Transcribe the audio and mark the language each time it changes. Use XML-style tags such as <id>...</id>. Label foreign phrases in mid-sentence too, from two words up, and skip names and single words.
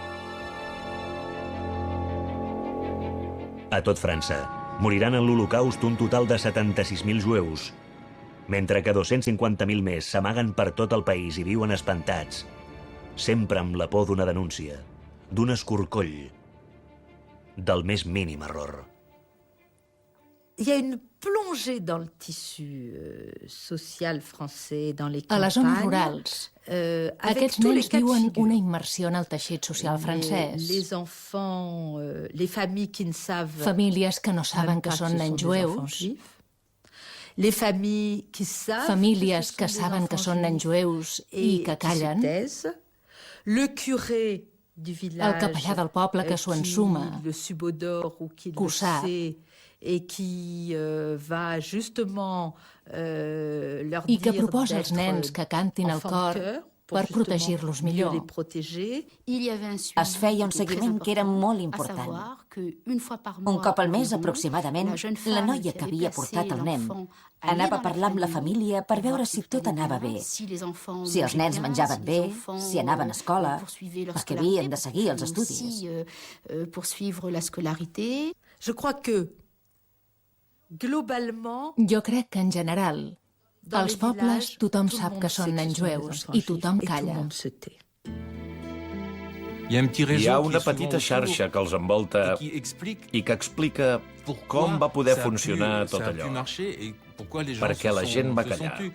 <ca>A tot França, moriran en l'Holocaust un total de 76.000 jueus, mentre que 250.000 més s'amaguen per tot el país i viuen espantats, sempre amb la por d'una denúncia, d'un escorcoll, del més mínim error.</ca> <fr>Il y a une plongée dans le tissu social français, dans les campagnes.</fr> <ca>A les zones rurals, aquests nens viuen una immersió en el teixit social francès.</ca> <fr>Les enfants, les familles qui ne savent...</fr> <ca>Famílies que no saben que són nens jueus.</ca> <fr>Les familles qui savent...</fr> <ca>Famílies que saben que són nens jueus i que callen.</ca> <fr>Le curé du village...</fr> <ca>El capellà del poble que s'ho ensuma.</ca> <fr>Le subodore ou qui le sait. Et qui va justement leur</fr> <ca>I que proposa als nens que cantin el cor per protegir-los millor. Es feia un seguiment que era molt important. Un cop al mes, aproximadament, la noia que havia portat el nen anava a parlar amb la família per veure si tot anava bé, si els nens menjaven bé, si anaven a escola, perquè havien de seguir els estudis.</ca> <fr>Je crois que globalement...</fr> <ca>Jo crec que, en general, als pobles tothom sap que són nens jueus i tothom calla. Hi ha una petita xarxa que els envolta i que explica com va poder funcionar tot allò, perquè la gent va callar.</ca>